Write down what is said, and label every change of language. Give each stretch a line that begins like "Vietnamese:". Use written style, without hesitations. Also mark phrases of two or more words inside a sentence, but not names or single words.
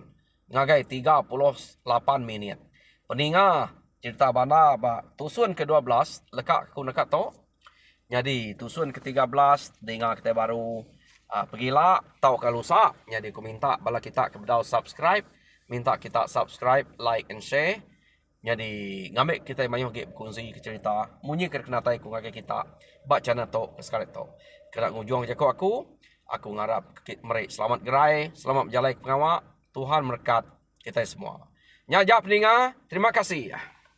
Iban: Ngagai 38 minit. Peninga cerita bana ba tusun ke-12 lekak aku nekat to. Jadi tusun ke-13 dengar kita baru pergilah tau kalau sa. Jadi aku minta bala kita kepada subscribe, minta kita
English: subscribe, like and share.
Iban: Jadi ngamik kita mayuh ge kongsi ke cerita. Munyi kena tai ku ngage kita ba channel to sekali to. Kena ngujung jako aku ngarap mereka selamat gerai, selamat berjalan ke pengawak. Tuhan berkat kita semua. Nyajak peninga, terima kasih.